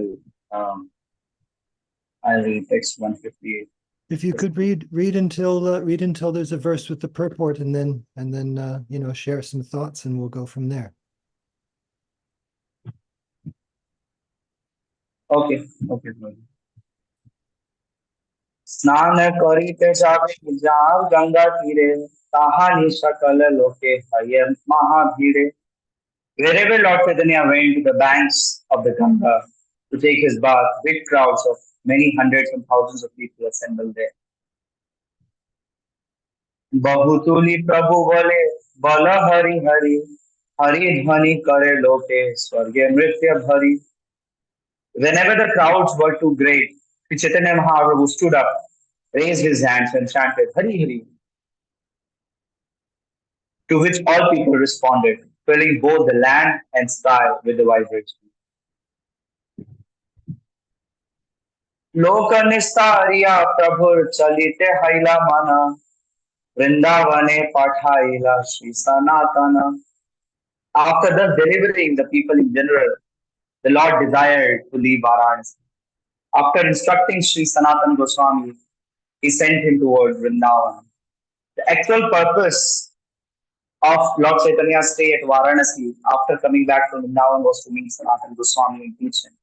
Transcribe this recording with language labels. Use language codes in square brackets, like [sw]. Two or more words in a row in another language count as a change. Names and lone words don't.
[en] I'll read text 158. If you could read until there's a verse with the purport, and then share some thoughts, and we'll go from there. Okay, Prabhu. [bn] স্নান করিতে যাবে যাও গঙ্গা তীরে তাহানি সকল লোকে হয় মহাভিড়ে. [en] Wherever Lord Chaitanya went to the banks of the Ganga to take his bath, big crowds of many hundreds and thousands of people assembled there. [bn] বাহুতুলি প্রভু বলে বল হরি হরি হরি ধ্বনি করে লোকে স্বর্গে নৃত্য ভরি. [en] Whenever the crowds were too great, Sri Chaitanya Mahaprabhu stood up, raised his hands and chanted Hari Hari, to which all people responded, filling both the land and sky with the vibration. [bn] লোকনিস্তারিয়া প্রভুর চলিতে হৈলা মন বৃন্দাবনে পাঠাইলা শ্রী সনাতন. [en] After thus delivering the people in general, the Lord desired to leave Varanasi. After instructing Sri Sanatana Goswami, he sent him towards Vrindavan. The actual purpose of Lord Chaitanya's stay at Varanasi after coming back from Vrindavan was to meet Sanatana Goswami and teach him.